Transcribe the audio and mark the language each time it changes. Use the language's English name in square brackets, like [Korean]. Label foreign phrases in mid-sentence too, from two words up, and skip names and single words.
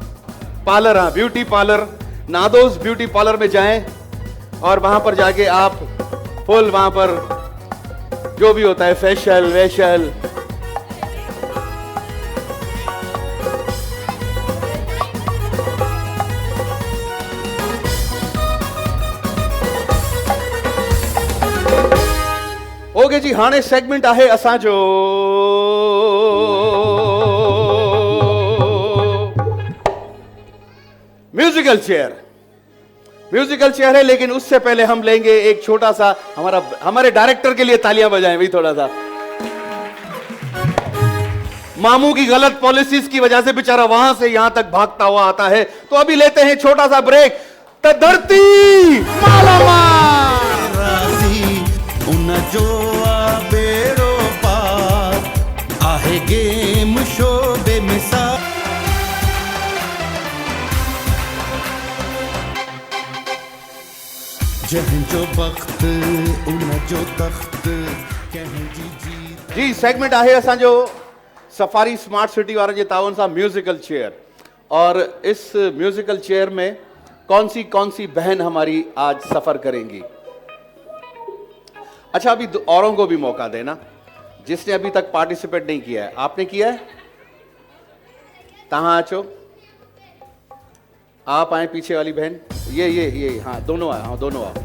[Urdu] پارلر، ہاں، بیوٹی پارلر۔ نادوس بیوٹی پارلر میں جائیں اور وہاں پر جاکے آپ فل وہاں پر جو بھی ہوتا ہے فیشل ویشل، اوکے جی. [Sindhi] हाणे सेगमेंट आहे असांजो म्यूजिकल चेयर। [Urdu] میوزیکل چیئر ہے، لیکن اس سے پہلے ہم لیں گے ایک چھوٹا سا، ہمارے ڈائریکٹر کے لیے تالیاں بجائیں بھائی تھوڑا سا. ماموں کی غلط پالیسیز کی وجہ سے بیچارا وہاں سے یہاں تک بھاگتا ہوا آتا ہے، تو ابھی لیتے ہیں چھوٹا سا بریک. تو دھرتی مالاما [Sindhi] राजी उन जो बेड़ो पार आहे गेम शो बेमिसाल। जंहिंजो वक्त उन जो तख्त कंहिंजी जीत। जी, सेगमेंट आहे असांजो सफारी स्मार्ट सिटी वारनि जे तावन सां म्यूजिकल चेयर। [Urdu] اور اس میوزیکل چیئر میں کون سی بہن ہماری آج سفر کریں گی? اچھا، ابھی اوروں کو بھی موقع دینا، جس نے ابھی تک پارٹیسپیٹ نہیں کیا ہے. آپ نے کیا ہے? [Sindhi] तहां अचो, [Urdu] آپ آئے پیچھے والی بہن، یہ ہاں دونوں آؤ، ہاں دونوں آؤ.